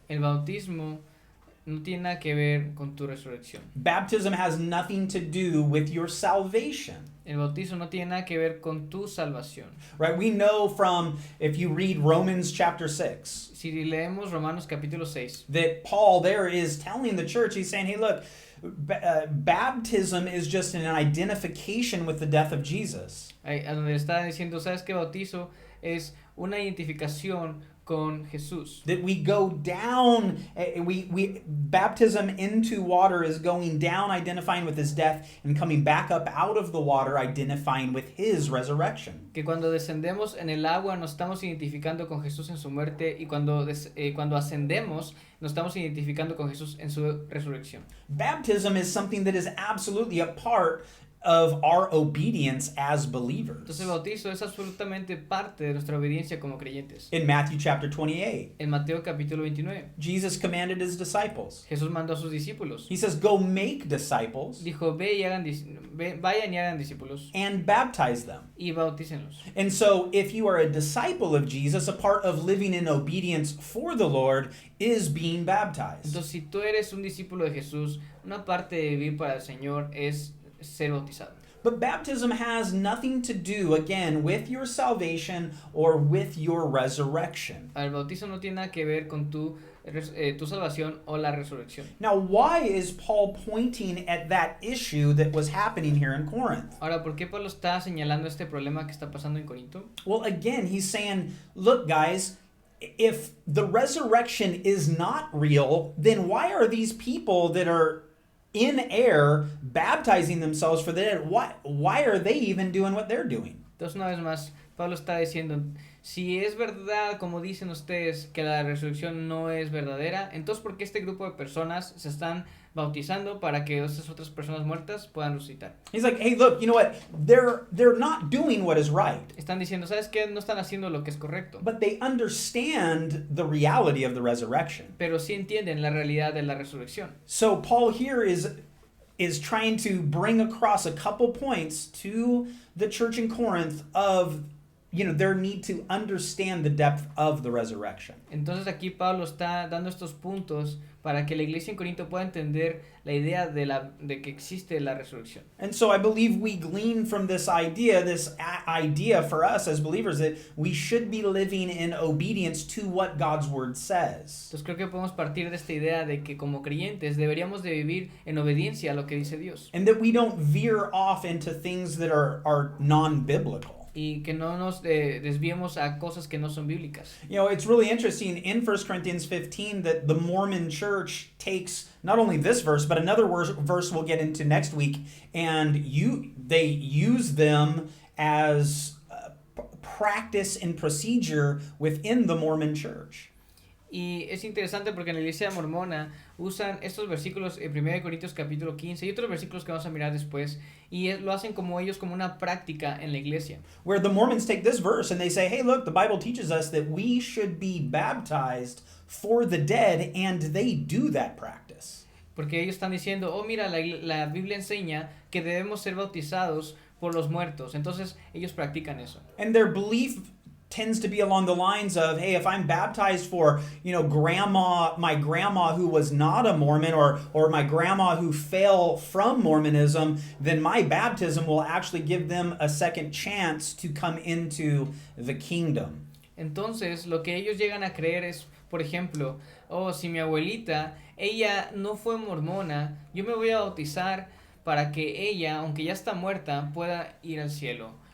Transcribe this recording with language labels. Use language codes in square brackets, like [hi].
[es] El bautismo no tiene nada que ver con tu resurrección. [en] Baptism has nothing to do with your salvation. [es] El bautismo no tiene nada que ver con tu salvación. [en] Right? We know from, if you read Romans chapter 6, [es] Si leemos Romanos capítulo 6, [en] that Paul there is telling the church, he's saying, hey, look, baptism is just an identification with the death of Jesus. [es] a donde está diciendo, ¿sabes qué? Bautizo es una identificación con Jesús. [en] That we go down, we baptism into water is going down, identifying with his death, and coming back up out of the water, identifying with his resurrection. [es] Que cuando descendemos en el agua nos estamos identificando con Jesús en su muerte, y cuando ascendemos nos estamos identificando con Jesús en su resurrección. [en] Baptism is something that is absolutely a part of our obedience as believers. [es] Entonces el bautizo es absolutamente parte de nuestra obediencia como creyentes. [en] In Matthew chapter 28, [es] En Mateo capítulo 29, [en] Jesus commanded his disciples. [es] Jesús mandó a sus discípulos. [en] He says, go make disciples [es] Dijo, vayan y hagan discípulos [en] and baptize them. [es] y bautícenlos. [en] And so if you are a disciple of Jesus, a part of living in obedience for the Lord is being baptized. [es] Entonces, si tú eres un discípulo de Jesús, una parte de vivir para el Señor es ser bautizado. [en] But baptism has nothing to do, again, with your salvation or with your resurrection. [es] El bautizo no tiene nada que ver con tu salvación o la resurrección. [en] Now, why is Paul pointing at that issue that was happening here in Corinth? [es] Ahora, ¿por qué Pablo está señalando este problema que está pasando en Corinto? [en] Well, again, he's saying, look, guys, if the resurrection is not real, then why are these people that are in air baptizing themselves for the dead? Why are they even doing what they're doing? [es] Entonces, una vez más, Pablo está diciendo, si es verdad, como dicen ustedes, que la resurrección no es verdadera, entonces ¿por qué este grupo de personas se están bautizando para que esas otras personas muertas puedan resucitar? [en] He's like, hey, look, you know what? They're not doing what is right. [es] Están diciendo, ¿sabes qué? No están haciendo lo que es correcto. [en] But they understand the reality of the resurrection. [es] Pero sí entienden la realidad de la resurrección. [en] So Paul here is trying to bring across a couple points to the church in Corinth of their need to understand the depth of the resurrection. [es] Entonces aquí Pablo está dando estos puntos para que la iglesia en Corinto pueda entender la idea de que existe la resurrección. [en] And so I believe we glean from this idea for us as believers that we should be living in obedience to what God's word says. [es] Entonces creo que podemos partir de esta idea de que como creyentes deberíamos de vivir en obediencia a lo que dice Dios. [en] And that we don't veer off into things that are non-biblical. [es] Y que no nos desviemos a cosas que no son bíblicas. [en] It's really interesting in 1 Corinthians 15 that the Mormon church takes not only this verse, but another verse we'll get into next week, and they use them as practice and procedure within the Mormon Church. [es] Y es interesante porque en la iglesia mormona usan estos versículos en 1 Corintios capítulo 15 y otros versículos que vamos a mirar después, y lo hacen como ellos como una práctica en la iglesia. [en] Where the Mormons take this verse and they say, hey, look, the Bible teaches us that we should be baptized for the dead, and they do that practice. [es] Porque ellos están diciendo, oh mira, la Biblia enseña que debemos ser bautizados por los muertos. Entonces ellos practican eso. [en] And their belief tends to be along the lines of, hey, if I'm baptized for, my grandma who was not a Mormon, or my grandma who fell from Mormonism, then my baptism will actually give them a second chance to come into the kingdom. [es] Entonces lo que ellos llegan a creer es, por ejemplo, oh, si mi abuelita, ella no fue mormona, yo me voy a bautizar para que ella, aunque ya está muerta, pueda ir al cielo.